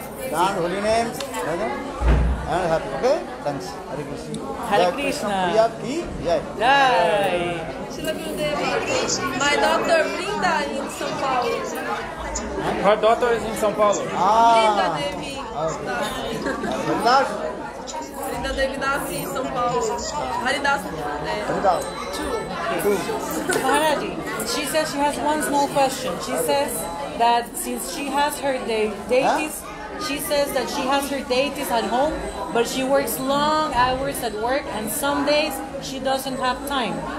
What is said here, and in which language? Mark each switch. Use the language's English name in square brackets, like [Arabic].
[English] Chant holy names and happy. Okay? Thanks. Hare Krishna. Hare Krishna. [Hindi] Priya ki jai. Jai. [English] Shila Gurudeva. My daughter Brinda in São Paulo. Her daughter is in São Paulo. Brinda Devi. Haridas? [Portuguese] Brinda Devi nasce em São Paulo. [English] Haridas. Haridas. Two. Maharaji, she says she has one small question. She says that since she has her deities, she says that she has her deities at home, but she works long hours at work, and some days she doesn't have time.